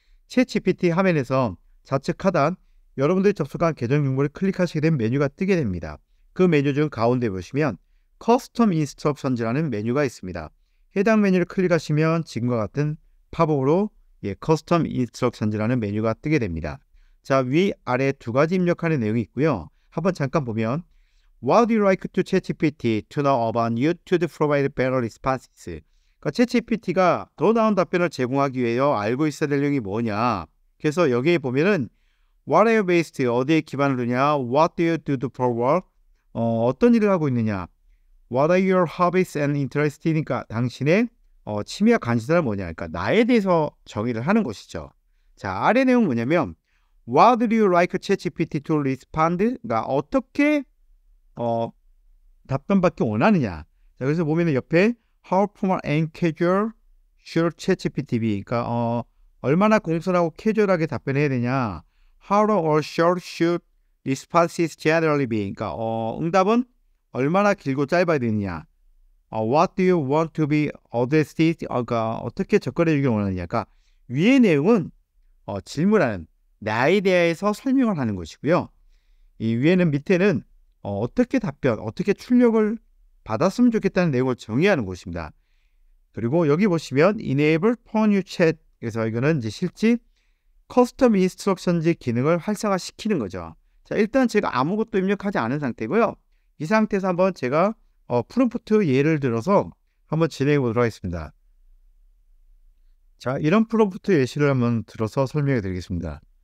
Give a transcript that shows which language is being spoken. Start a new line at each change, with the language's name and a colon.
Korean: 챗GPT 화면에서 좌측 하단 여러분들이 접속한 계정 정보를 클릭하시게 되면 메뉴가 뜨게 됩니다. 그 메뉴 중 가운데 보시면 커스텀 인스트럭션즈라는 메뉴가 있습니다. 해당 메뉴를 클릭하시면 지금과 같은 팝업으로 커스텀 인스트럭션즈라는 메뉴가 뜨게 됩니다. 자, 위아래 두 가지 입력하는 내용이 있고요. 한번 잠깐 보면
English: What do you like to ChatGPT to know about you to provide better responses?
Korean: 그러니까 챗GPT가 더 나은 답변을 제공하기 위해 알고 있어야 될 내용이 뭐냐. 그래서 여기에 보면은
English: What are you based?
Korean: 어디에 기반을 두냐?
English: What do you do for work?
Korean: 어떤 일을 하고 있느냐?
English: What are your hobbies and interests?
Korean: 그러니까 당신의 취미와 관심사는 뭐냐? 그러니까 나에 대해서 정의를 하는 것이죠.
English: 자,
Korean: 아래 내용 뭐냐면
English: What do you like ChatGPT to respond?
Korean: 그러니까 어떻게 답변받기 원하느냐.
English: 자,
Korean: 그래서 보면은 옆에
English: How formal and casual should ChatGPT be?
Korean: 그러니까 얼마나 공손하고 캐주얼하게 답변해야 되냐.
English: How long or short should responses generally be?
Korean: 그러니까 응답은 얼마나 길고 짧아야 되느냐.
English: What do you want to be addressed?
Korean: 그러니까 어떻게 접근해 주길 원하느냐. 그러니까 위의 내용은 질문하는 나에 대해서 설명을 하는 것이고요. 이 위에는 밑에는 어떻게 답변, 어떻게 출력을 받았으면 좋겠다는 내용을 정의하는 것입니다. 그리고 여기 보시면
English: Enable for New Chat.
Korean: 그래서 이거는 이제 실제 커스텀 인스트럭션즈 기능을 활성화시키는 거죠. 자, 일단 제가 아무것도 입력하지 않은 상태고요. 이 상태에서 한번 제가 프롬프트 예를 들어서 한번 진행해 보도록 하겠습니다. 자, 이런 프롬프트 예시를 한번 들어서 설명해 드리겠습니다.